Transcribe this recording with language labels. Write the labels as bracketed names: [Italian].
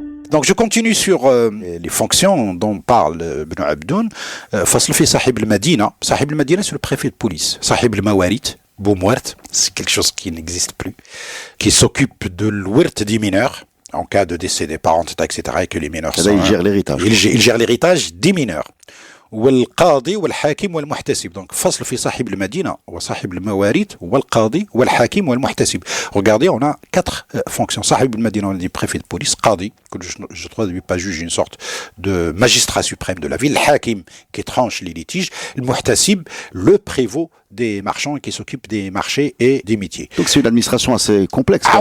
[French] Donc je continue sur les fonctions dont parle Ibn Abdoun. Fasl fi Sahib al-Madina. Sahib al-Madina, c'est le préfet de police. Sahib al-Mawarit, Boumouert, c'est quelque chose qui n'existe plus, qui s'occupe de l'ouirt des mineurs en cas de décès des parents, etc. et que les mineurs sont... Il gère l'héritage. Il gère l'héritage des mineurs. [Arabic] والقاضي والحاكم والمحتسب. Donc فصل في صاحب المدينة وصاحب المواريث والقاضي والحاكم والمحتسب. [French] Regardez, on a 4 fonctions. صاحب المدينة, on dit préfet de police, قاضي, que je traduis pas juge, une sorte de magistrat suprême de la ville, الحاكم qui tranche les litiges, المحتسب, le prévôt des marchands qui s'occupent des marchés et des métiers. Donc c'est une administration assez complexe.